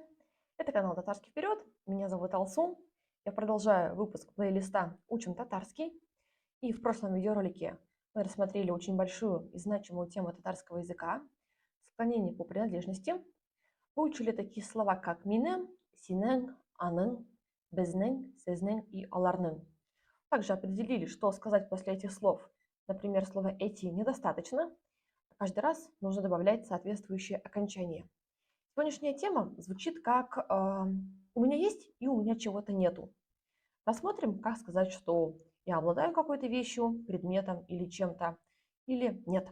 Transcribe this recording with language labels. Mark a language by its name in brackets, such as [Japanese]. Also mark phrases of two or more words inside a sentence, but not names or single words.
[Russian] Это канал Татарский вперед. Меня зовут Алсу. Я продолжаю выпуск плейлиста «Учим татарский». И в прошлом видеоролике мы рассмотрели очень большую и значимую тему татарского языка – склонение по принадлежности. Выучили такие слова, как [Tatar] минем, синен, анын, безнен, сезнен [Russian] и аларнын. Также определили, что сказать после этих слов. Например, слово «эти» недостаточно. Каждый раз нужно добавлять соответствующее окончание. Сегодняшняя тема звучит как «у меня есть и у меня чего-то нету». Рассмотрим, как сказать, что я обладаю какой-то вещью, предметом или чем-то, или нет.